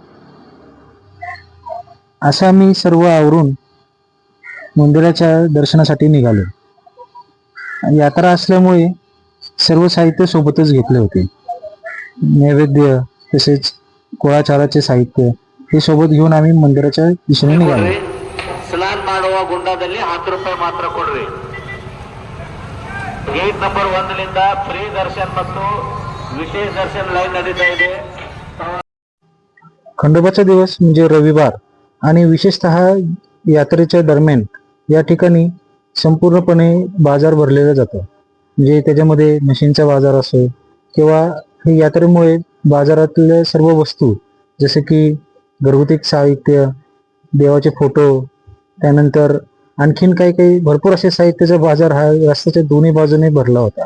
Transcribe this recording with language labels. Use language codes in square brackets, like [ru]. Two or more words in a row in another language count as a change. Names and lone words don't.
[mr] असं आम्ही सर्व आवरून मंदिराच्या दर्शनासाठी निघालो. यात्रा असल्यामुळे सर्व साहित्य सोबतच घेतले होते. नैवेद्य तसेच कुळाचाराचे साहित्य हे सोबत घेऊन आम्ही मंदिराच्या दिशेने निघालो. [kn] ಸ್ನಾನ ಮಾಡುವ ಗುಂಡದಲ್ಲಿ 10 ರೂಪಾಯಿ ಮಾತ್ರ ಕೊಡ್ರಿ. ಗೇಟ್ ನಂಬರ್ 1 ಲಿಂದ ಫ್ರೀ ದರ್ಶನ್ ಮತ್ತು ವಿಶೇಷ ದರ್ಶನ್ ಲೈನ್ ನಡೀತಾ ಇದೆ. [mr] खंडोबाचा दिवस म्हणजे रविवार आणि विशेषतः यात्रेच्या दरम्यान या ठिकाणी संपूर्णपणे बाजार भरलेला जातो. म्हणजे त्याच्यामध्ये म्हशींचा बाजार असो किंवा हे यात्रेमुळे बाजारातल्या सर्व वस्तू जसे की घरगुती साहित्य, देवाचे फोटो, त्यानंतर आणखीन काही भरपूर असे साहित्याचा बाजार हा रस्त्याच्या दोन्ही बाजूने भरला होता.